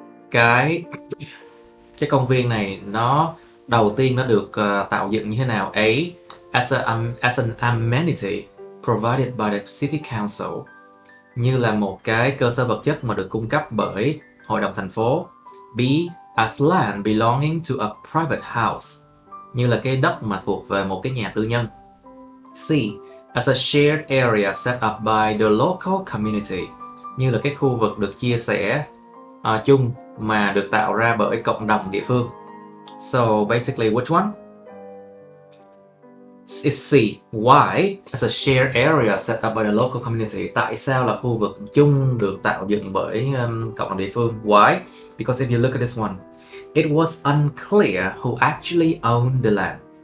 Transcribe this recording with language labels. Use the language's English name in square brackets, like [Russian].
[Vietnamese] Cái công viên này nó đầu tiên nó được tạo dựng như thế nào? [English] As an amenity provided by the city council, [Vietnamese] như là một cái cơ sở vật chất mà được cung cấp bởi hội đồng thành phố. B, [English] as land belonging to a private house, [Vietnamese] như là cái đất mà thuộc về một cái nhà tư nhân. C, [English] as a shared area set up by the local community, [Vietnamese] như là cái khu vực được chia sẻ chung mà được tạo ra bởi cộng đồng địa phương. [English] So basically, which one? It's C. Why? As a shared area set up by the local community. [Vietnamese] Tại sao là khu vực chung được tạo dựng bởi cộng đồng địa phương? [English] Why? Because if you look at this one, it was unclear who actually owned the land.